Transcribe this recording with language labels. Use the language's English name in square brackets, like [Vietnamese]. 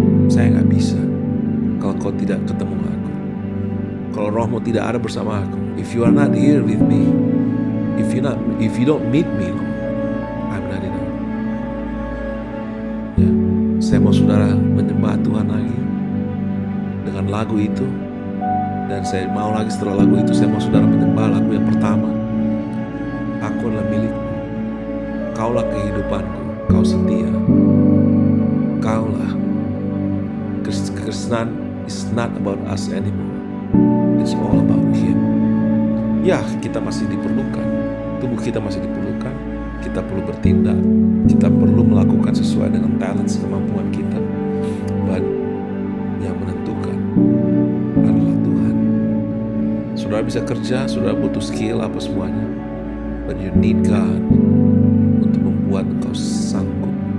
[Indonesian] Saya nggak bisa kalau kau tidak ketemu aku. Kalau rohmu tidak ada bersama aku. [English] If you are not here with me, if you don't meet me, Lord, I'm not enough. [Indonesian] Ya, saya mau saudara menyembah Tuhan lagi dengan lagu itu. Dan saya mau lagi setelah lagu itu, saya mau saudara menyembah lagu yang pertama. Aku adalah milikmu. Kaulah kehidupanku. Kau setia. Kaulah. [English] Kekristenan is not about us anymore. It's all about Him. [Indonesian] Ya, kita masih diperlukan. Tubuh kita masih diperlukan. Kita perlu bertindak. Kita perlu melakukan sesuai dengan talent kemampuan kita. [English] But [Indonesian] yang menentukan adalah Tuhan. Saudara bisa kerja, saudara butuh skill apa semuanya. [English] But you need God [Indonesian] untuk membuat engkau sanggup.